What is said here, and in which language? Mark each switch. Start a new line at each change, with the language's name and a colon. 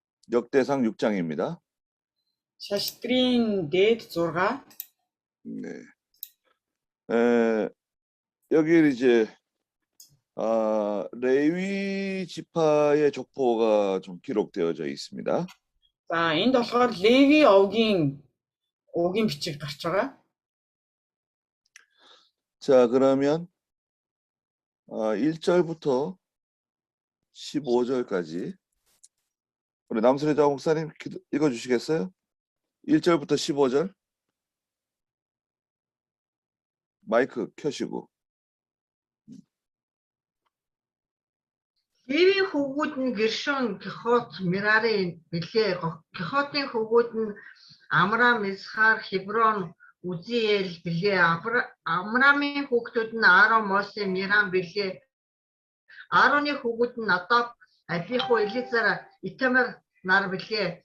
Korean: 역대상 6장입니다.
Mongolian: шаштрын дээд 6.
Korean: 네. 여기 이제 레위 지파의 족보가 좀 기록되어져 있습니다.
Mongolian: За энд болохоор Леви овгийн бичиг гарч байгаа.
Korean: 자, 그러면 1절부터 15절까지 우리 남순혜자 목사님 읽어주시겠어요? 1절부터 15절 마이크 켜시고.
Mongolian: Левийн хөвгүүд нь Гершон, Кехот, Мерари билээ. Кехотын хөвгүүд нь Амрам, Исхар, Хеброн, Үзиэл билээ. Амрамын хүүхдүүд нь Аарон, Мосе, Мирам билээ. Аароны хүүгүүд нь Надаб, Абиху, Элизар, Итамар нар билээ.